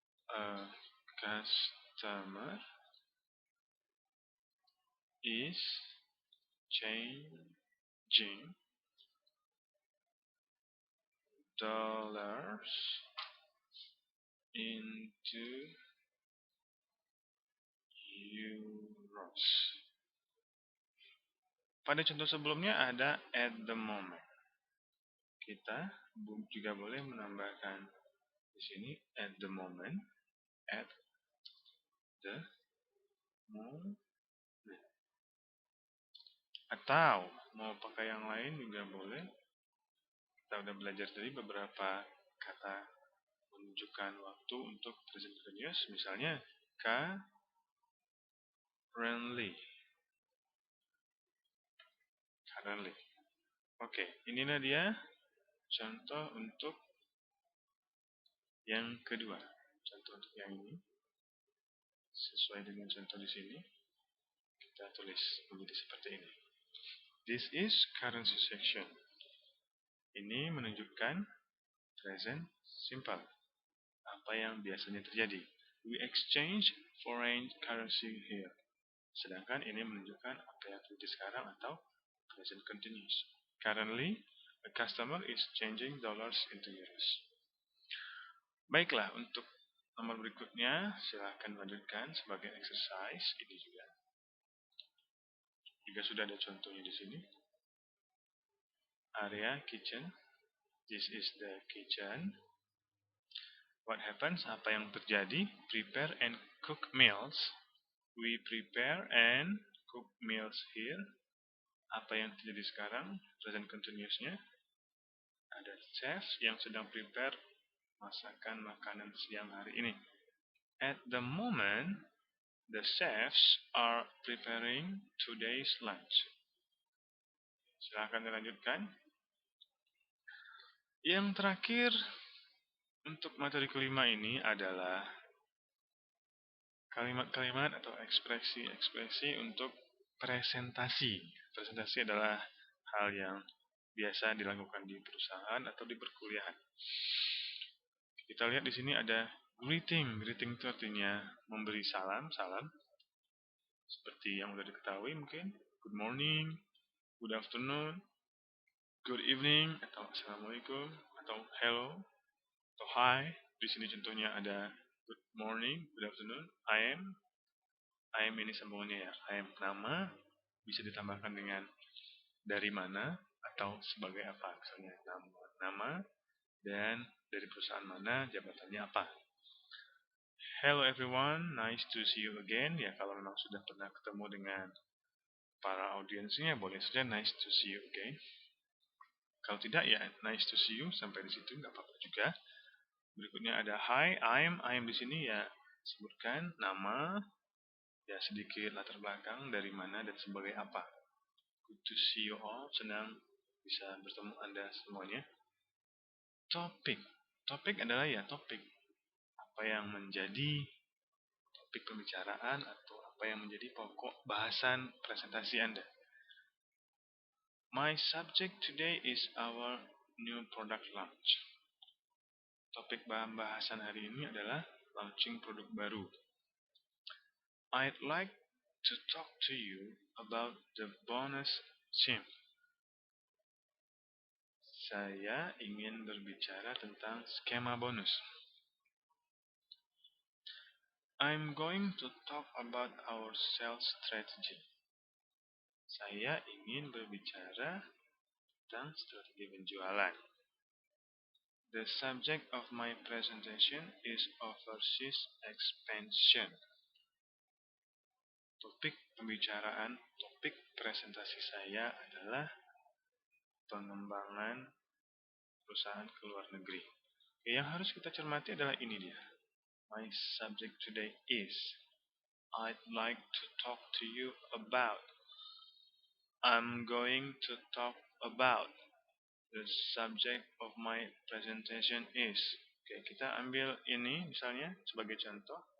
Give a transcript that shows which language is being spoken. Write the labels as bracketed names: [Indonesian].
[English] A customer is changing dollars into euros. [Indonesian] Pada contoh sebelumnya ada at the moment. Kita juga boleh menambahkan di sini [English] at the moment, at the moment. [Indonesian] Atau mau pakai yang lain juga boleh. Kita udah belajar tadi beberapa kata menunjukkan waktu untuk present continuous, misalnya currently. Currently. Oke, inilah dia contoh untuk yang kedua. Contoh untuk yang ini sesuai dengan contoh di sini. Kita tulis menjadi seperti ini. [English] This is currency section. [Indonesian] Ini menunjukkan present simple. Apa yang biasanya terjadi. [English] We exchange foreign currency here. [Indonesian] Sedangkan ini menunjukkan apa yang terjadi sekarang atau present continuous. [English] Currently, a customer is changing dollars into euros. [Indonesian] Baiklah, untuk nomor berikutnya silahkan lanjutkan sebagai exercise ini juga. Juga sudah ada contohnya di sini. [English] Area kitchen. This is the kitchen. What happens? [Indonesian] Apa yang terjadi? [English] Prepare and cook meals. We prepare and cook meals here. [Indonesian] Apa yang terjadi sekarang? Present continuous-nya. Ada chef yang sedang prepare masakan makanan siang hari ini. [English] At the moment, the chefs are preparing today's lunch. [Indonesian] Silahkan dilanjutkan. Yang terakhir, untuk materi kelima ini adalah kalimat-kalimat atau ekspresi-ekspresi untuk presentasi. Presentasi adalah hal yang biasa dilakukan di perusahaan atau di perkuliahan. Kita lihat di sini ada greeting. Greeting itu artinya memberi salam. Seperti yang sudah diketahui mungkin. [English] Good morning, good afternoon, good evening, atau assalamualaikum, atau hello, atau hi. [Indonesian] Di sini contohnya ada [English] good morning, good afternoon, I am [Indonesian] ini sambungannya ya. I am nama, bisa ditambahkan dengan dari mana, atau sebagai apa. Misalnya nama dan dari perusahaan mana, jabatannya apa. [English] Hello everyone, nice to see you again. [Indonesian] Ya, kalau memang sudah pernah ketemu dengan para audiensnya, boleh saja [English] nice to see you again. [Indonesian] Kalau tidak, ya [English] nice to see you, [Indonesian] sampai di situ nggak apa-apa juga. Berikutnya ada hi, I'm di sini ya sebutkan nama, ya sedikit latar belakang dari mana dan sebagai apa. [English] Good to see you all, [Indonesian] senang bisa bertemu Anda semuanya. Topik adalah ya topik. Apa yang menjadi topik pembicaraan atau apa yang menjadi pokok bahasan presentasi Anda. [English] My subject today is our new product launch. [Indonesian] Topik bahasan hari ini adalah launching produk baru. [English] I'd like to talk to you about the bonus scheme. [Indonesian] Saya ingin berbicara tentang skema bonus. [English] I'm going to talk about our sales strategy. [Indonesian] Saya ingin berbicara tentang strategi penjualan. [English] The subject of my presentation is overseas expansion. [Indonesian] Topik pembicaraan, topik presentasi saya adalah pengembangan perusahaan ke luar negeri. Yang harus kita cermati adalah ini dia. [English] My subject today is, I'd like to talk to you about. I'm going to talk about. The subject of my presentation is. [Indonesian] Oke, kita ambil ini misalnya sebagai contoh.